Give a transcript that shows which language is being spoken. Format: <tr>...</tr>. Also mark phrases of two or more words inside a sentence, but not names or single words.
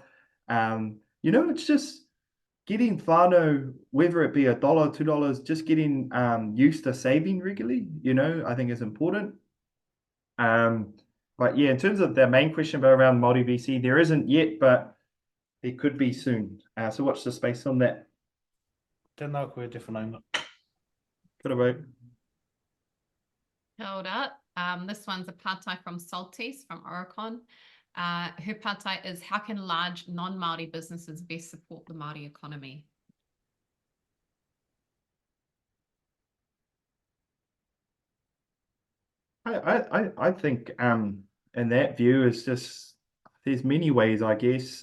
<en>It's just getting whānau, whether it be $1, $2, just getting used to saving regularly, I think is important. But yeah, in terms of the main question about around Māori VC, there isn't yet, but there could be soon. So watch the space on that.</en> <mi>Tēnā koe te whanaunga. Kia ora. Kia ora.</mi> <en>This one's a pātai from Saltese from Oricon. Her pātai is, how can large non-Māori businesses best support the Māori economy? I think in that view is just there's many ways, I guess.</en>